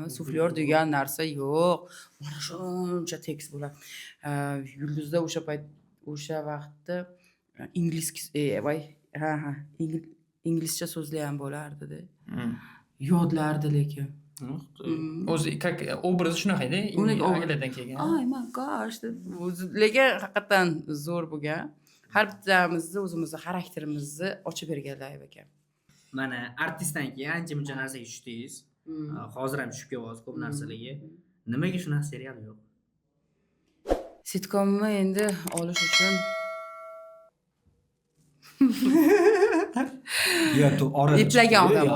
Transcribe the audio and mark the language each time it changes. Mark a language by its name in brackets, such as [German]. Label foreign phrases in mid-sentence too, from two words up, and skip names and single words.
[Uzbek] Suflyor degan narsa yo'q. Mana shuncha tekst bo'ladi. Yulduzda o'sha vaqtda ingliz voy, inglizcha so'zlar ham bo'lardi-da. Yodlardi lekin. O'zi как obrazi shunaqa-da, Angliyadan kelgan. [English] Oh my gosh [Uzbek] deb lekin haqiqatan zo'r bo'lgan. Har bittamizni o'zimizni xarakterimizni ochib berganlar ekan. Mana artistdan keyin ancha-muncha narsaga tushdingiz. Hozir ham tushib kelyapsiz ko'p narsalarga. Nimaga shunaqa serial yo'q? Sitkomni endi olish uchun Eplagan odam bo'ladi.